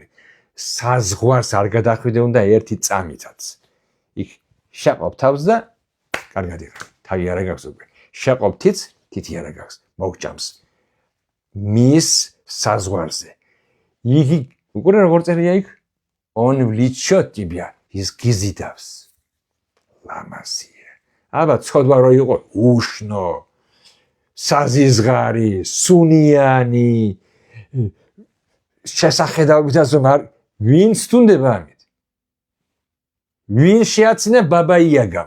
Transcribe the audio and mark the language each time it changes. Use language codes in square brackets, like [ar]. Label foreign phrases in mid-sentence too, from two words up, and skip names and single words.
[ka] საზღვარს არ გადახვიდე უნდა ერთი წამითაც. იქ შეყობ თავს და კარგად იყავ. თავი არა გაქვს უკვე. შეყობ თითი არა გაქვს. მოგჭამს. მის საზღვარზე. იგი უკვე როგორ წერია იქ? [ru] On влечет тебя, [ka] ის გიზიდავს. ლამაზია. აბა ცოდვა რო იყო უშნო. საზიზღარი, სუნიანი, შესახედაობითაც რომ ვინ სტუნდება ამით? ვინ შეაცნა ბაბა იაგამ?